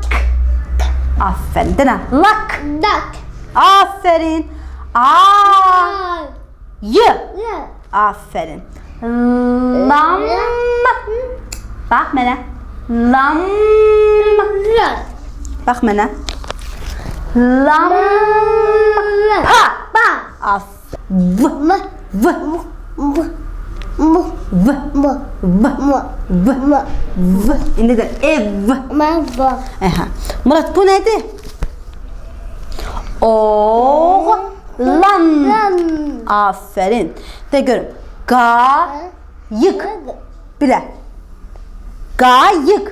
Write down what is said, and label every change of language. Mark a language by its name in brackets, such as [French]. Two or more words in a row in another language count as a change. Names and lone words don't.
[Azerbaijani] Aferin. Denə. Lak. Dak. Aferin. A. Ay. Y. Ya. Aferin. Lam. Bax mənə. Lam. Rat. Bax mənə. Lam. Pa. Pa. Aferin. V. M. V. M. M. V. M. V. M. V. M. V. İndi də ev. M. V. Aha. Murad bu nədir? Oğlan. Lan. Aferin. De görüm. Qayık. Bir də. Qayık.